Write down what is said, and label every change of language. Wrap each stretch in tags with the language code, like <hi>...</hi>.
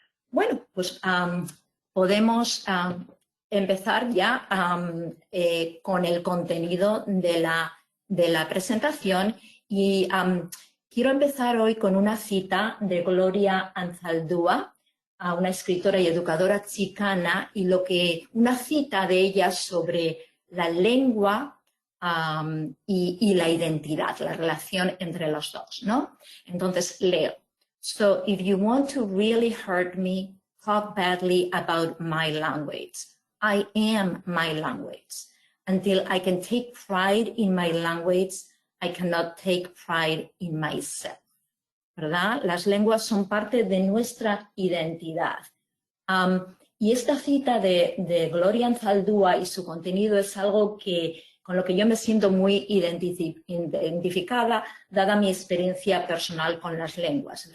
<es>Bueno, pues podemos empezar ya con el contenido de la presentación y quiero empezar hoy con una cita de Gloria Anzaldúa, una escritora y educadora chicana, y una cita de ella sobre la lengua y la identidad, la relación entre los dos, ¿no? Entonces leo.</es> <en>So if you want to really hurt me, talk badly about my language. I am my language. Until I can take pride in my language, I cannot take pride in myself.</en> <es>¿Verdad? Las lenguas son parte de nuestra identidad. Y esta cita de Gloria Anzaldúa y su contenido es algo con lo que yo me siento muy identificada, dada mi experiencia personal con las lenguas.</es>